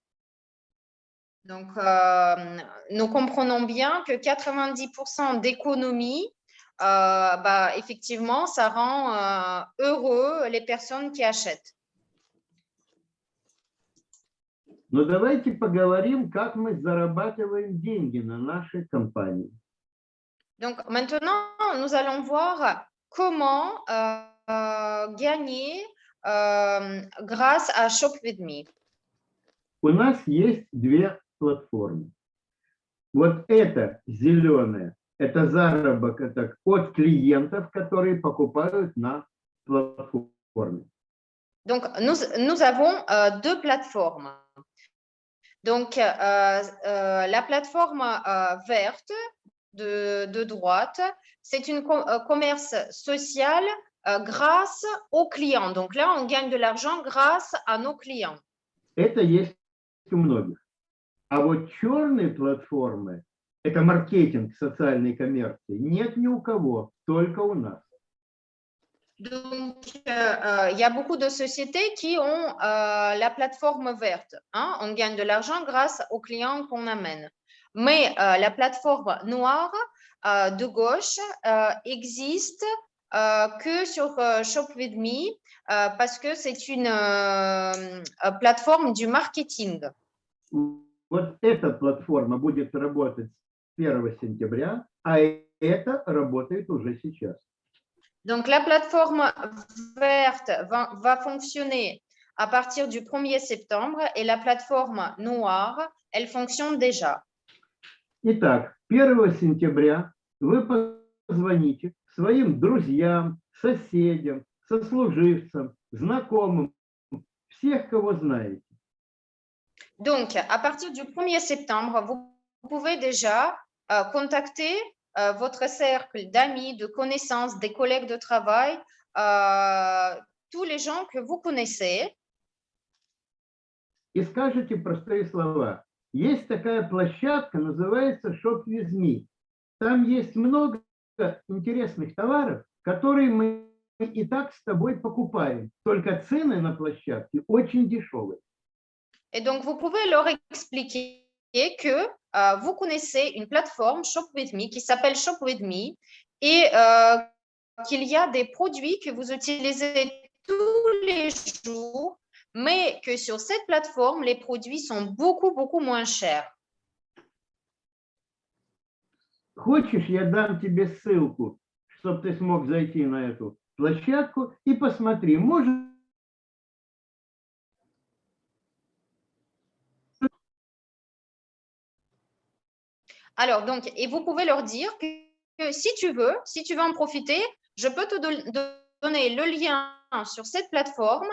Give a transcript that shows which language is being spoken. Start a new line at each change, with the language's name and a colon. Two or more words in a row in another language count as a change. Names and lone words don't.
French: Donc, nous comprenons bien que 90% d'économie, effectivement, ça rend heureux les personnes qui achètent.
Russian: Но давайте поговорим, как мы зарабатываем деньги на нашей компании.
French: Donc, maintenant, nous allons voir comment gagner grâce à Shop With Me.
Russian: У нас есть две платформы. Вот это зеленое, это заработок от клиентов, которые покупают на платформе.
French: Donc, nous avons deux plateformes. Donc, la plateforme verte de droite, c'est une commerce social grâce aux clients. Donc là, on gagne de l'argent grâce à nos clients.
Russian: Это есть у многих. А вот черные платформы, это маркетинг социальной коммерции, нет ни у кого, только у нас.
French: Donc, il y a beaucoup de sociétés qui ont la plateforme verte. Hein? On gagne de l'argent grâce aux clients qu'on amène. Mais la plateforme noire de gauche existe que sur Shop With Me parce que c'est une plateforme du marketing.
Russian: Вот эта платформа будет работать с 1 сентября, а это работает уже сейчас.
French: Donc, la plateforme verte va fonctionner à partir du 1er septembre et la plateforme noire, elle fonctionne déjà.
Russian: Итак, 1 сентября вы позвоните своим друзьям, соседям, сослуживцам, знакомым, всех, кого знаете.
French: Donc, à partir du 1er septembre, vous pouvez déjà contacter votre cercle d'amis, de connaissances, des collègues de travail, tous les gens que vous connaissez.
Russian: И скажите простые слова. Есть такая площадка, называется Shop With Me. Там есть много интересных товаров, которые мы и так с тобой покупаем. Только цены на площадке очень дешевые.
French: Et donc, vous pouvez leur expliquer que vous connaissez une plateforme Shop With Me qui s'appelle Shop With Me et qu'il y a des produits que vous utilisez tous les jours, mais que sur cette plateforme, les produits sont beaucoup moins chers.
Russian: Хочешь, я дам тебе ссылку, чтобы ты смог зайти на эту площадку и посмотри, может.
French: Alors, donc, et vous pouvez leur dire que si tu veux en profiter, je peux te donner le lien sur cette plateforme.